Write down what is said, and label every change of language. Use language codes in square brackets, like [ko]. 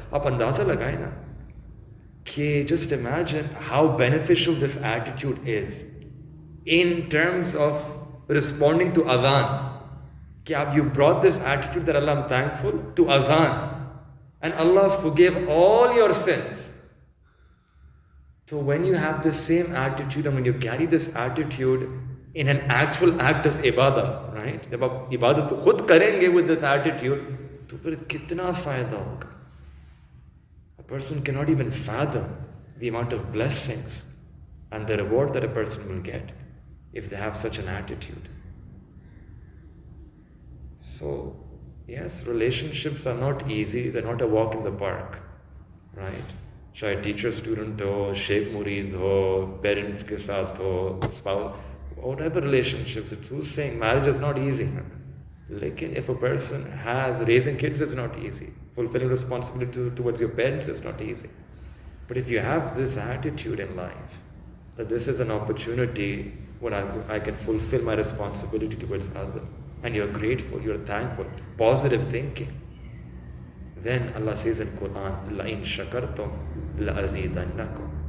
[ur] آپ اندازہ لگائیں نا کہ [en] just imagine how beneficial this attitude is in terms of responding to adhan. [ur] کہ آپ [en] you brought this attitude that Allah, I'm thankful to adhan, and Allah forgave all your sins. So when you have the same attitude and when you carry this attitude in an actual act of ibadah, right? [ur] جب آپ عبادت خود کریں گے [en] with this attitude, [ur] تو پھر کتنا فائدہ ہوگا. [en] A person cannot even fathom the amount of blessings and the reward that a person will get if they have such an attitude. So, yes, relationships are not easy. They're not a walk in the park, right? [ur] چاہے teacher student ہو, شیخ مرید ہو, parents کے ساتھ ہو, [en] spouse, whatever relationships, it's who's saying marriage is not easy. [ur] Lekin [en] if a person has, raising kids is not easy. Fulfilling responsibility towards your parents is not easy. But if you have this attitude in life, that this is an opportunity when I can fulfill my responsibility towards others, and you're grateful, you're thankful, positive thinking, then Allah says in Quran, [ar] لَإِن شَكَرْتُمْ لَأَزِيدَنَّكُمْ.